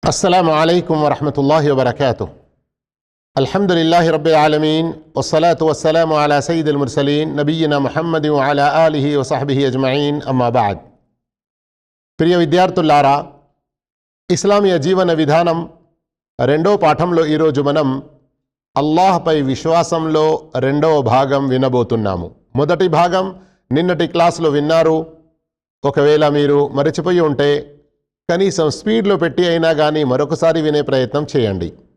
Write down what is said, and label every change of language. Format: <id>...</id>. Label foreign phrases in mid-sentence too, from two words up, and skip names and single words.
<ar>السلام عليكم ورحمة الله وبركاته. الحمد لله رب العالمين والصلاة والسلام على سيد المرسلين نبينا محمد وعلى آله وصحبه أجمعين أما بعد.</ar> <te>ప్రియ విద్యార్థులారా, ఇస్లామీయ జీవన విధానం రెండో పాఠంలో ఈరోజు మనం అల్లాహ్పై విశ్వాసంలో రెండవ భాగం వినబోతున్నాము. మొదటి భాగం నిన్నటి క్లాసులో విన్నారు. ఒకవేళ మీరు మరచిపోయి ఉంటే కనీసం స్పీడ్లో పెట్టి అయినా కానీ మరొకసారి వినే ప్రయత్నం చేయండి.</te>